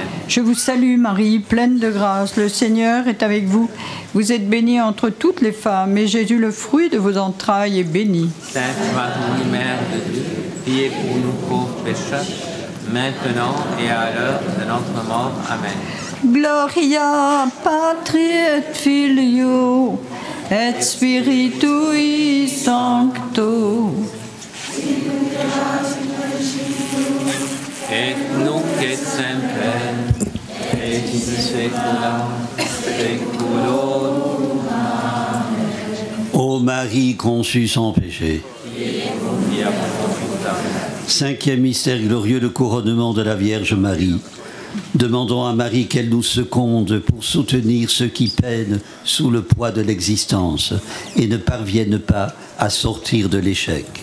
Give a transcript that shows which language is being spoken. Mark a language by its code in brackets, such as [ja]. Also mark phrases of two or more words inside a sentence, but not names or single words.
[fr] Je vous salue Marie, pleine de grâce, le Seigneur est avec vous. Vous êtes bénie entre toutes les femmes, et Jésus, le fruit de vos entrailles, est béni. Sainte Marie, Mère de Dieu, priez pour nous pauvres pécheurs, maintenant et à l'heure de notre mort. Amen. [la] Gloria Patri et Filio et Spiritui Sancto. Et nunc et semper, et in saecula saeculorum. [fr] Ô Marie conçue sans péché. Cinquième mystère glorieux, le couronnement de la Vierge Marie. Demandons à Marie qu'elle nous seconde pour soutenir ceux qui peinent sous le poids de l'existence et ne parviennent pas à sortir de l'échec.